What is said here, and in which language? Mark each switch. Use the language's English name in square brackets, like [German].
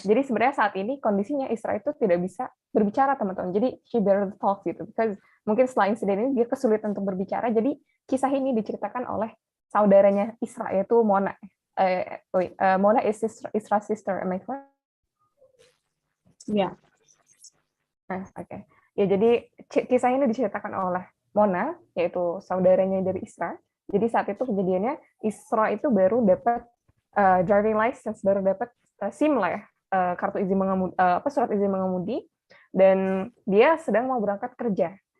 [Indonesian] Jadi sebenarnya saat ini kondisinya Isra itu tidak bisa berbicara teman-teman. Jadi [English] she barely talk [Indonesian] gitu. [English] Because [Indonesian] mungkin setelah insiden ini dia kesulitan untuk berbicara. Jadi kisah ini diceritakan oleh saudaranya Isra yaitu Mona. [English] Mona is Isra's sister, am I correct? Yeah. [Indonesian] Oke. Ya, jadi kisah ini diceritakan oleh Mona, yaitu saudaranya dari Isra. Jadi saat itu kejadiannya, Isra itu baru dapat driving license, baru dapat SIM lah ya, kartu izin mengemudi, surat izin mengemudi, dan dia sedang mau berangkat kerja.